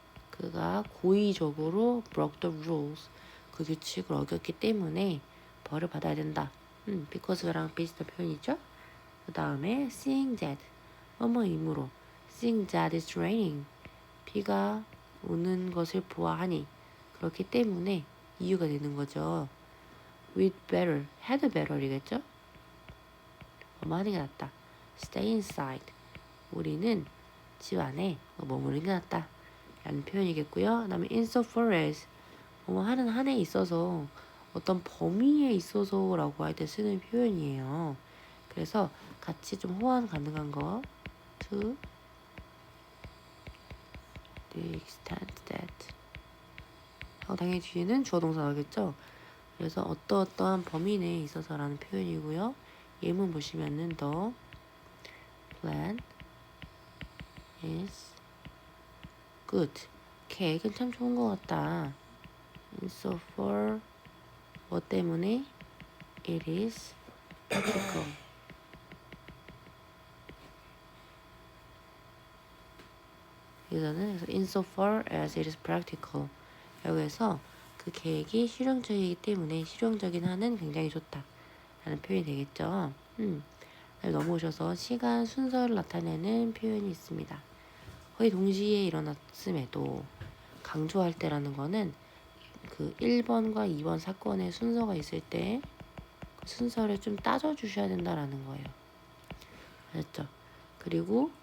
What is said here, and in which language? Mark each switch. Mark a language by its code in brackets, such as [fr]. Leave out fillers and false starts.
[ko] 그가 고의적으로 [en] broke the rules. [ko] 그 규칙을 어겼기 때문에 벌을 받아야 된다. because랑 비슷한 표현이죠. 그 다음에 [en] seeing that. [ko] 뭐뭐이므로. [en] seeing that it's raining. [ko] 비가 오는 것을 보아하니. 그렇기 때문에 이유가 되는 거죠. [en] We'd better, had better이겠죠? [ko] 뭐뭐 하는 게 낫다. [en] Stay inside. [ko] 우리는 집 안에 머무르는 게 낫다. 라는 표현이겠고요. 그 다음에 insofar as. 뭐뭐 하는 한에 있어서 어떤 범위에 있어서 라고 할 때 쓰는 표현이에요. 그래서 같이 좀 호환 가능한 거. [en] To the extent that. [ko] 당연히 뒤에는 주어 동사 나오겠죠. 그래서 어떠한 범위 내에 있어서라는 표현이고요. 예문 보시면은 [en] the plan is good. [ko] 계획은 참 좋은 것 같다. [en] insofar [ko] 뭐 때문에 [en] it is practical. 여기서는 insofar as it is practical. [ko] 여기서 그 계획이 실용적이기 때문에 실용적인 한은 굉장히 좋다 라는 표현이 되겠죠. 넘어오셔서 시간 순서를 나타내는 표현이 있습니다. 거의 동시에 일어났음에도 강조할 때라는 거는 그 1번과 2번 사건의 순서가 있을 때 그 순서를 좀 따져 주셔야 된다라는 거예요. 알았죠? 그리고